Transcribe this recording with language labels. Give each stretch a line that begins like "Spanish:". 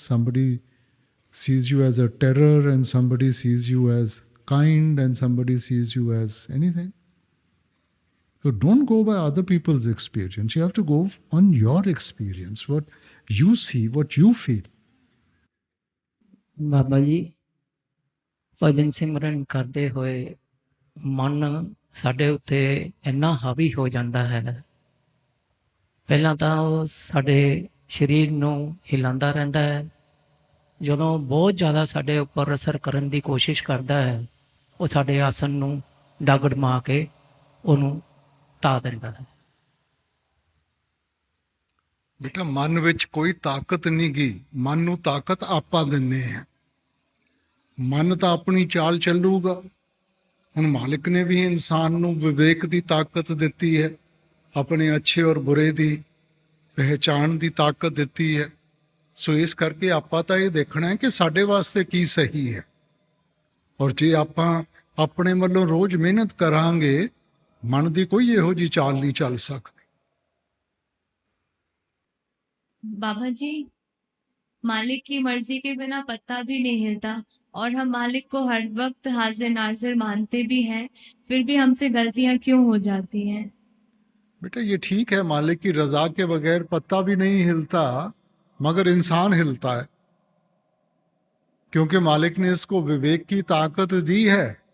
English: Somebody sees you as a terror, and somebody sees you as kind, and somebody sees you as anything. So don't go by other people's experience. You have to go on your experience, what you see, what you feel.
Punjabi: Baba ji, ਭਜਨ ਸਿਮਰਨ ਕਰਦੇ ਹੋਏ ਮਨ ਸਾਡੇ ਉੱਤੇ ਇੰਨਾ ਹਾਵੀ ਹੋ ਜਾਂਦਾ ਹੈ. ਪਹਿਲਾਂ ਤਾਂ ਉਹ ਸਾਡੇ ਸਰੀਰ ਨੂੰ ਹਿਲਾਉਂਦਾ ਰਹਿੰਦਾ ਹੈ. ਜਦੋਂ ਬਹੁਤ ਜ਼ਿਆਦਾ ਸਾਡੇ ਉੱਪਰ ਅਸਰ ਕਰਨ ਦੀ ਕੋਸ਼ਿਸ਼ ਕਰਦਾ ਹੈ ਉਹ ਸਾਡੇ ਆਸਣ ਨੂੰ ਡੱਗ ਡਮਾ ਕੇ ਉਹਨੂੰ ਤਾ ਦਿੰਦਾ ਹੈ। ਬੇਟਾ ਮਨ ਵਿੱਚ ਕੋਈ ਤਾਕਤ ਨਹੀਂ ਗੀ, ਮਨ ਨੂੰ ਤਾਕਤ ਆਪਾਂ ਦਿੰਨੇ ਆ। ਮਨ ਤਾਂ ਆਪਣੀ ਚਾਲ ਚੱਲੂਗਾ। ਹੁਣ ਮਾਲਿਕ ਨੇ ਵੀ ਇਨਸਾਨ ਨੂੰ ਵਿਵੇਕ ਦੀ ਤਾਕਤ ਦਿੱਤੀ ਹੈ, ਆਪਣੇ ਅੱਛੇ ਔਰ ਬੁਰੇ ਦੀ ਪਹਿਚਾਣ ਦੀ ਤਾਕਤ ਦਿੱਤੀ ਹੈ। ਸੋ ਇਸ ਕਰਕੇ ਆਪਾਂ ਤਾਂ ਇਹ ਦੇਖਣਾ ਹੈ ਕਿ ਸਾਡੇ ਵਾਸਤੇ ਕੀ ਸਹੀ ਹੈ, ਔਰ ਜੇ ਆਪਾਂ ਆਪਣੇ ਵੱਲੋਂ ਰੋਜ਼ ਮਿਹਨਤ ਕਰਾਂਗੇ, ਮਨ ਦੀ ਕੋਈ ਇਹੋ ਜਿਹੀ ਚਾਲ ਨਹੀਂ ਚੱਲ ਸਕਦੀ।
Hindi: बाबा जी, मालिक की मर्जी के बिना पत्ता भी नहीं हिलता और हम मालिक को हर वक्त हाजिर नाजिर मानते भी हैं, फिर भी हमसे गलतियां क्यों हो जाती हैं? बेटा ये ठीक है, मालिक की रजा के बगैर पत्ता भी नहीं हिलता, मगर इंसान हिलता है, क्योंकि मालिक ने इसको विवेक की ताकत दी है।